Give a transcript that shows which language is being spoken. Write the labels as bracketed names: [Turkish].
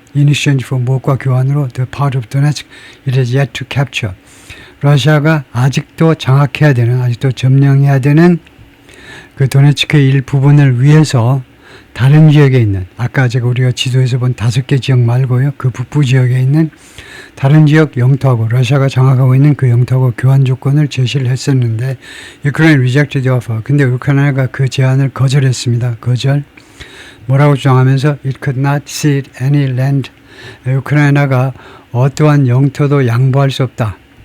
[English] In exchange for [Korean] 무엇과 교환으로 [English] the part of Donetsk it is yet to capture. [Korean] 러시아가 아직도 장악해야 되는, 아직도 점령해야 되는 그 도네츠크의 일부분을 위해서 다른 지역에 있는, 아까 우리가 지도에서 본 5개 지역 말고요, 그 북부 지역에 있는 다른 지역 영토하고 러시아가 장악하고 있는 그 영토하고 교환 조건을 제시를 했었는데 [English] Ukraine rejected the offer. [Korean] 근데 우크라이나가 그 제안을 거절했습니다. 뭐라고 주장하면서 [English] it could not cede any land. [Korean] 우크라이나가 어떠한 영토도 양보할 수 없다.